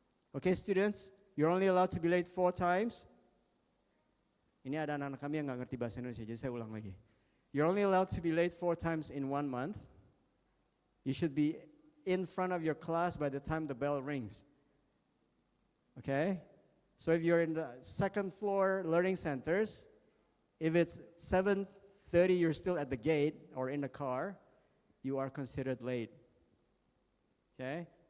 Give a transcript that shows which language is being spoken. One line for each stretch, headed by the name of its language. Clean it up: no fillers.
English: Oke students, you're only allowed to be late 4 times.
Indonesian: Ini ada anak-anak kami yang gak ngerti bahasa Indonesia, jadi saya ulang lagi.
English: You're only allowed to be late 4 times in 1 month. You should be in front of your class by the time the bell rings. Okay? So if you're in the 2nd floor learning centers, if it's 7:30 you're still at the gate or in the car, you are considered late. Okay?